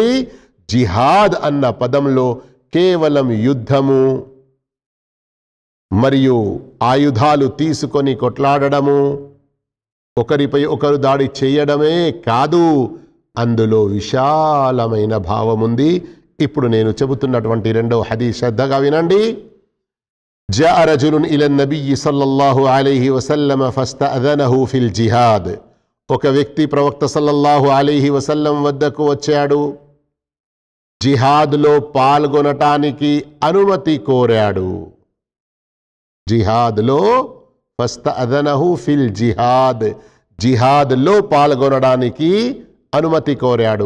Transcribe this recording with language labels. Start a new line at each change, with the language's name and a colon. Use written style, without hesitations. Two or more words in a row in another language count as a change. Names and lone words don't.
Telugu: జిహాద్ అన్న పదంలో కేవలం యుద్ధము మరియు ఆయుధాలు తీసుకొని కొట్లాడడము, ఒకరిపై ఒకరు దాడి చేయడమే కాదు, అందులో విశాలమైన భావం ఉంది. ఇప్పుడు నేను చెబుతున్నటువంటి 2వ హదీస్ శ్రద్ధగా వినండి.
Arabic: جاء رجل إلى النبي صلى الله عليه وسلم فاستأذنه في الجهاد.
Telugu: ఒక వ్యక్తి ప్రవక్త
Arabic: صلى الله عليه وسلم
Telugu: వద్దకు వచ్చాడు, జిహాద్లో పాల్గొనటానికి అనుమతి కోరాడు. జిహాద్లో
Arabic: فاستأذنه في الجهاد,
Telugu: జిహాద్లో పాల్గొనడానికి అనుమతి కోరాడు.